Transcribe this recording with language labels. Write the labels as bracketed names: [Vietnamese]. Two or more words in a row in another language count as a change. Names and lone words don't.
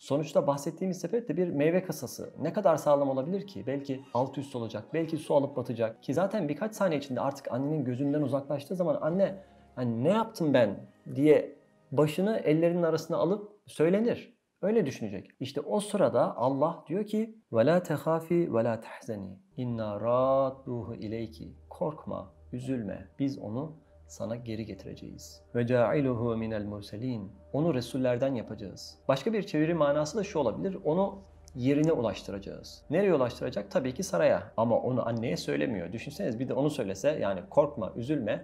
[Turkish] Sonuçta bahsettiğimiz sepet de bir meyve kasası. Ne kadar sağlam olabilir ki? Belki alt üst olacak, belki su alıp batacak. Ki zaten birkaç saniye içinde artık annenin gözünden uzaklaştığı zaman anne hani ne yaptım ben diye başını ellerinin arasına alıp söylenir. Öyle düşünecek. İşte o sırada Allah diyor ki [Arabic] وَلَا تَخَافِي وَلَا تَحْزَنِي اِنَّا رَادُّهُ اِلَيْكِ. [Turkish] Korkma, üzülme. Biz onu sana geri getireceğiz. [Arabic] وجاعلوه من المرسلين. [Turkish] Onu resullerden yapacağız. Başka bir çeviri manası da şu olabilir. Onu yerine ulaştıracağız. Nereye ulaştıracak? Tabii ki saraya. Ama onu anneye söylemiyor. Düşünseniz bir de onu söylese, yani korkma, üzülme.